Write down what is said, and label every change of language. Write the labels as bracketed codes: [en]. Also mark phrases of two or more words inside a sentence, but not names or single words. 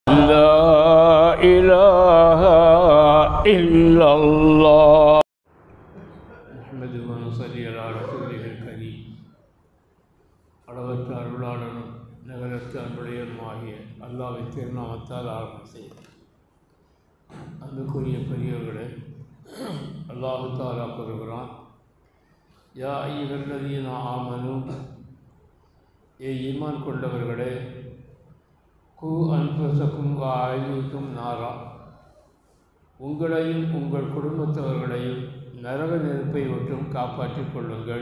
[ar] لا إله إلا الله نحمده ونصلي على رسوله الكريم [ta] அளவற்ற அருளாளனும் நிகரற்ற அன்புடையனுமாகிய அல்லாஹ்வின் திருநாமத்தால் ஆரம்பம் செய்யும். அன்புக்குரிய பெரியவர்களே, அல்லாஹ் தஆலா கூறுகிறான், [ar] يا أيها الذين آمنوا, [ta] ஈமான் கொண்டவர்களே, [ar] قوا أنفسكم وأهليكم نارا, [ta] உங்களையும் உங்கள் குடும்பத்தவர்களையும் நரக நெருப்பை விட்டும் காப்பாற்றிக் கொள்ளுங்கள்.